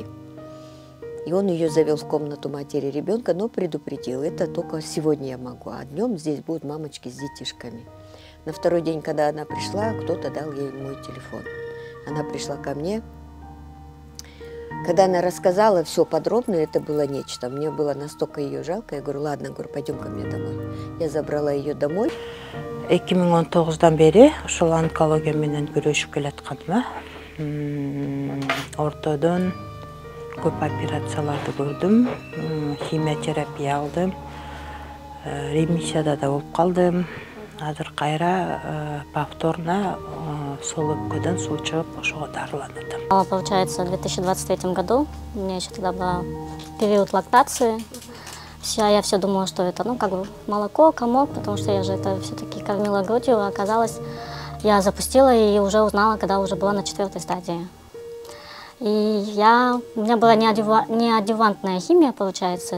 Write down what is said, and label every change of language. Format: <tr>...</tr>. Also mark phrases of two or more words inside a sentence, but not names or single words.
<ru>И он ее завел в комнату матери ребенка, но предупредил: это только сегодня я могу, а днем здесь будут мамочки с детишками. На второй день, когда она пришла, кто-то дал ей мой телефон. Она пришла ко мне. Когда она рассказала все подробно, это было нечто. Мне было настолько ее жалко. Я говорю: ладно, говорю, пойдем ко мне домой. Я забрала ее домой.</ru> <ky>2019-дан бери ошол онкология менен күрөшүп келатканыма ортодон көп операцияларды көрдүм, химиотерапия алдым, ремиссияда да болуп калдым. Азыр кайра повторно сол өпкөдөн суу чыгып ошого дарыланатам.</ky> <ru>Получается, в 2023 году у меня еще тогда был период лактации. Я все думала, что это, как бы молоко, комок, потому что я же это все-таки кормила грудью, а оказалось, я запустила и уже узнала, когда уже была на 4-й стадии. И у меня была неадъювантная химия, получается.</ru>